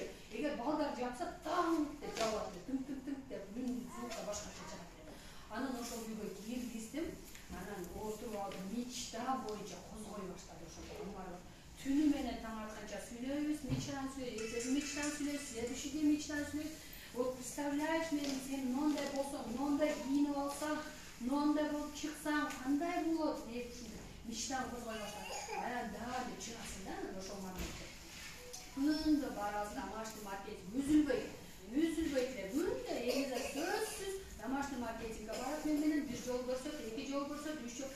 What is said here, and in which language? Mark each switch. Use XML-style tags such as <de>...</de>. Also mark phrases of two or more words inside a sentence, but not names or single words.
<ky>Эгер балдар жапса таң деп жабылат эле. Тың деп бүн звукка башкача чыгат эле. Анан ошол үйгө киргиздим. Анан отуруп алып мечта боюнча козгой баштады ошол Омарова. Түнү менен таң атканча сүйлөйбүз, мечтаны сүйлөйбүз, эртеси мечтаны сүйлөйбүз,</ky> <ru>следующий день</ru> <ky>мечтаны сүйлөйбүз.</ky> <ru>Вот представляешь,</ru> <ky>сен мондай болсоң, мондай кийинип алсаң, мондай болуп чыксаң, кандай болот деп мечтаны козгой баштады. Анан дагы чыгасың да ошол моментте. Күндө барабыз</ky> <ru>домашний маркетинг,</ru> <ky>үзүлбөйт эле. Күндө Элиза сөзсүз</ky> <ru>домашний маркетингге</ru> <ky>барат менен, 1 жол көрсөт, 2 жол көрсөт, 3 жол.</ky>